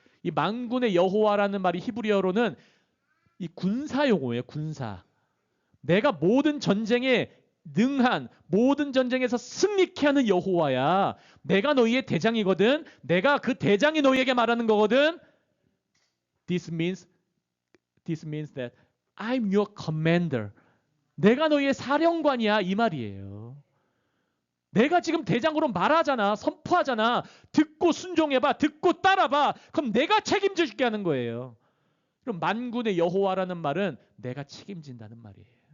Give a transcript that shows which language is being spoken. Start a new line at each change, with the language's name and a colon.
Korean: 이 만군의 여호와라는 말이 히브리어로는 이 군사 용어예요. 군사. 내가 모든 전쟁에 능한 모든 전쟁에서 승리케 하는 여호와야. 내가 너희의 대장이거든. 내가 그 대장이 너희에게 말하는 거거든.
English: This means that I'm your commander.
Korean: 내가 너희의 사령관이야 이 말이에요. 내가 지금 대장으로 말하잖아. 선포하잖아. 듣고 순종해봐. 듣고 따라봐. 그럼 내가 책임질게 하는 거예요. 그럼 만군의 여호와라는 말은 내가 책임진다는 말이에요.